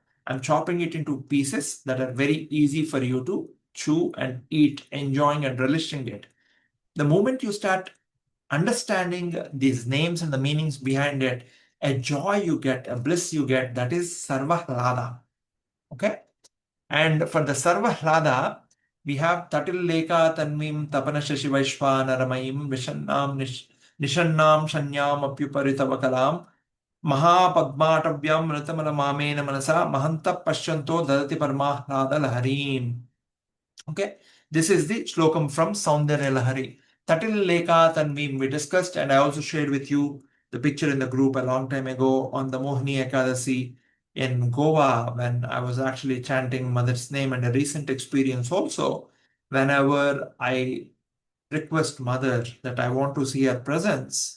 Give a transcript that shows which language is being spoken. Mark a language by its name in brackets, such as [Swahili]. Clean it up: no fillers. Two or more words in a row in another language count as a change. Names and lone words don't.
[English] I'm chopping it into pieces that are very easy for you to chew and eat, enjoying and relishing it. The moment you start understanding these names and the meanings behind it, a joy you get, a bliss you get, that is [Sanskrit] सर्व ह्लाद. [English] Okay? And for the [Sanskrit] सर्व ह्लाद, [English] we have [Sanskrit] तटिल् लेखा तन्वीं तपन शशि वैश्वानरमयीं विषण्णां निषण्णां षण्णाम् अप्युपरितवकलाम् महापद्माटव्यां मृदितमल मायेन मनसा महान्तः पश्यन्तो दधति परमाह्लाद लहरीम्. [English] Okay, this is the slokam from Soundarya Lahari. [Sanskrit] तटिल् लेखा तन्वीं [English] we discussed, and I also shared with you the picture in the group a long time ago on the Mohini Ekadasi in Goa when I was actually chanting Mother's name, and a recent experience also whenever I request Mother that I want to see her presence.